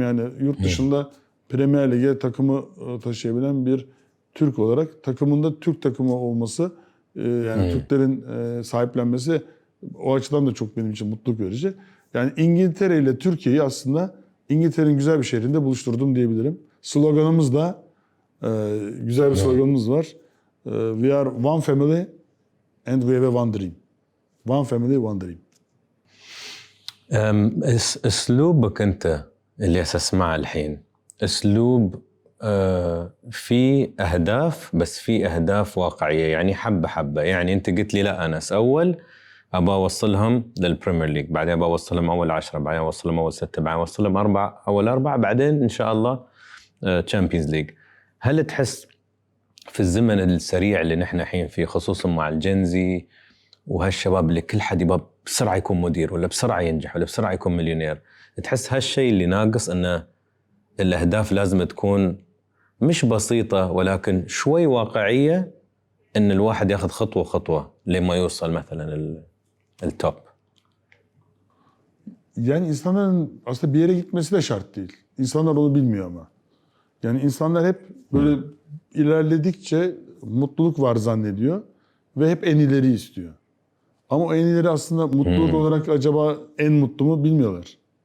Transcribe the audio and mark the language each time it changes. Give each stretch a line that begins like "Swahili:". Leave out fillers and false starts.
Turkish: Yani yurt dışında Premier Lig'e takımı taşıyabilen bir Türk olarak takımında Türk takımı olması, yani Türklerin sahiplenmesi o açıdan da çok benim için mutluluk verici. Yani İngiltere ile Türkiye'yi aslında İngiltere'nin güzel bir şehrinde buluşturdum diyebilirim. Sloganımız da güzel bir sloganımız var.
English: We are one family and we have one dream. One family, one dream.
Arabic: اسلوبك انت اللي اسمعه الحين اسلوب في اهداف بس في اهداف واقعيه يعني حبه حبه يعني انت قلت لي لا انس اول ابى اوصلهم للبريمير ليج بعدين ابى اوصلهم اول 10 بعدين اوصلهم اول 6 بعدين اوصلهم اول 4 بعدين ان شاء الله تشامبيونز ليج. هل تحس في الزمن السريع اللي نحن الحين فيه خصوصا مع الجنزي وهالشباب اللي كل حد يبغى بسرعه يكون مدير ولا بسرعه ينجح ولا بسرعه يكون مليونير، تحس هالشيء اللي ناقص انه الاهداف لازم تكون مش بسيطه ولكن شوي واقعيه ان الواحد ياخذ خطوه خطوه لما يوصل مثلا التوب.
Turkish: Yani insanların aslında bir yere gitmesi de şart değil. İnsanlar onu bilmiyor ama. Yani insanlar hep böyle ilerledikçe mutluluk var zannediyor ve hep en ileri istiyor. Ama o en ileri aslında mutluluk olarak acaba en mutlu mu bilmiyorlar.